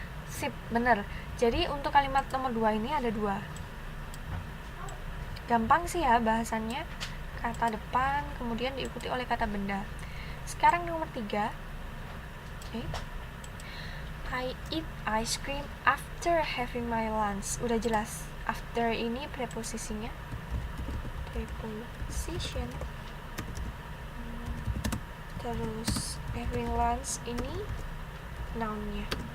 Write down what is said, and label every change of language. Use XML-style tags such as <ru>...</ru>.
<id>Sip, bener. Jadi untuk kalimat nomor 2 ini ada 2. Gampang sih ya bahasannya, kata depan kemudian diikuti oleh kata benda. Sekarang nomor 3.</id> <en>I eat ice cream after having my lunch.</en> <id>Udah jelas, after ini preposisinya. Preposition. Terus having lunch ini nounnya.</id>